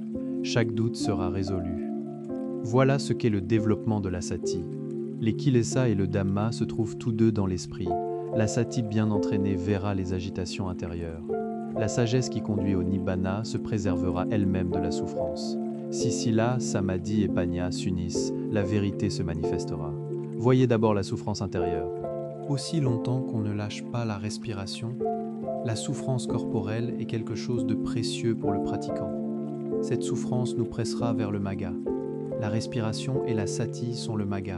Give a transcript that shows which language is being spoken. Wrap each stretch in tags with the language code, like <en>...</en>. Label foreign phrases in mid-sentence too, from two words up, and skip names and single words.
<fr>Chaque doute sera résolu. Voilà ce qu'est le développement de la sati. Les kilesa et le dhamma se trouvent tous deux dans l'esprit. La sati bien entraînée verra les agitations intérieures. La sagesse qui conduit au nibbana se préservera elle-même de la souffrance. Si sila, samadhi et panya s'unissent, la vérité se manifestera. Voyez d'abord la souffrance intérieure. Aussi longtemps qu'on ne lâche pas la respiration, la souffrance corporelle est quelque chose de précieux pour le pratiquant. Cette souffrance nous pressera vers le magga. La respiration et la sati sont le magga.</fr>